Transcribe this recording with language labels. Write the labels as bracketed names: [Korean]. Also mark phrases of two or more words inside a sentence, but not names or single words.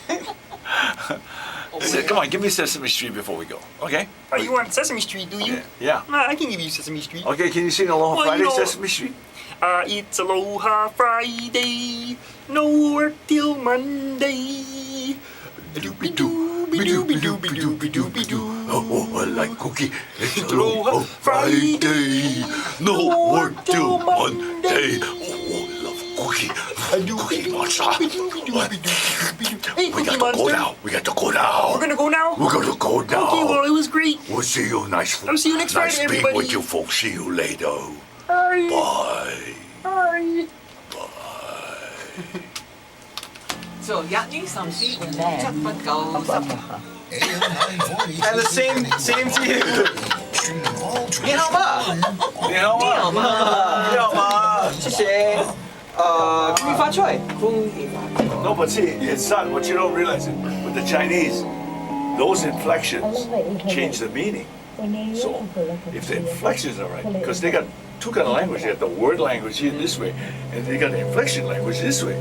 [English] Come on, give me Sesame Street before we go, okay? Oh, you want Sesame Street, do you? Yeah. I can give you Sesame Street. Okay, can you sing Aloha Well, Friday, you know- Sesame Street? It's Aloha Friday, no work till Monday. Doobie-doo, be-doo-be-doo-be-doo-be-doo-be-doo. Oh, I like cookie. It's Aloha Aloha Friday. No work till Monday. Oh, I love cookie. Cookie Monster. What? Hey, We Cookie got to go Monster. now. We got to go now. We're gonna go now? We're gonna go now. Okay, well, it was great. We'll see you nice. I'll see you next nice Friday, being everybody. with you folks. See you later. Bye. Bye. Bye. So, Yak Ni Samsi, Chakpat Kau Sampa. And the same to you. [Chinese] 你好吗. 你好吗。你好吗. 谢谢。恭喜发财。 [English] No, but see, it's not what you don't realize. With the Chinese, those inflections change the meaning. So, if the inflections are right, because they got two kind of language. They got the word language here this way, and they got the inflection language this way.